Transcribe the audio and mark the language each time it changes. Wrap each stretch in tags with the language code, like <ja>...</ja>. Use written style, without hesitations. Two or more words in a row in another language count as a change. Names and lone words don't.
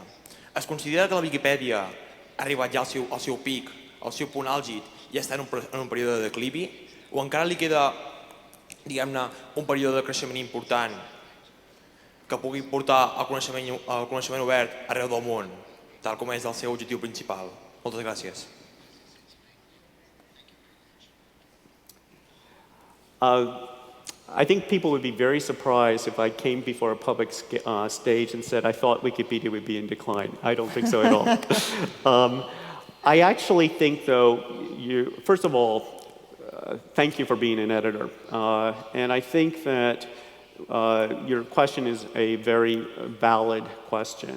<ca>Es considera que la Wikipedia ha arribat ja al seu pic, al seu punt àlgid, i està en un període de declivi, o encara li queda, diguem-ne, un període de creixement important que pugui portar el coneixement obert arreu del món, tal com és el seu objectiu principal. Moltes gràcies.</ca> <en>I think people would be very surprised if I came before a public stage and said I thought Wikipedia would be in decline. I don't think so at all. I actually think, though, first of all, thank you for being an editor. And I think that your question is a very valid question.</en>